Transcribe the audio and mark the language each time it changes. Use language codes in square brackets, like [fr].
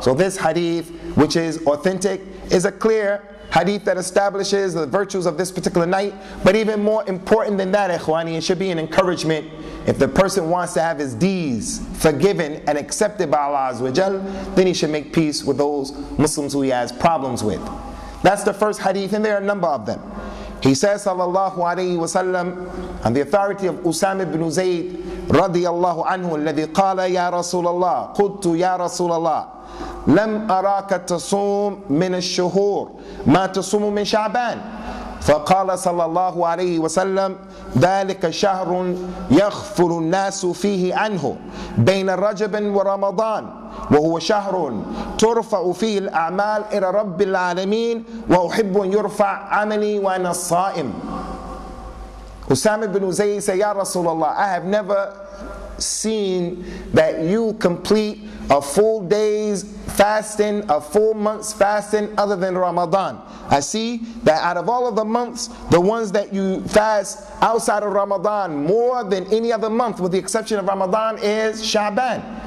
[en] So this hadith, which is authentic, is a clear hadith that establishes the virtues of this particular night. But even more important than that, ikhwani, it should be an encouragement if the person wants to have his deeds forgiven and accepted by Allah Azza wa Jal, then he should make peace with those Muslims who he has problems with. That's the first hadith, and there are a number of them. He says, sallallahu alayhi wa sallam, on the authority of Usamah ibn Zayd radiyallahu anhu, [ar] الذي قال يا رسول الله [en] قلت يا رسول الله [ar] لم أراك تصوم من الشهور ما تصوم من شعبان فقال صلى الله عليه وسلم ذلك شهر يغفل الناس فيه عنه بين رجب ورمضان وهو شهر ترفع فيه الأعمال إلى رب العالمين وأحب أن يرفع عملي وأنا الصائم. [en] Usamah ibn Zayd said, Ya Rasulullah, I have never seen that you complete a full day's fasting, a full month's fasting other than Ramadan. I see that out of all of the months, the ones that you fast outside of Ramadan more than any other month with the exception of Ramadan is Shaban.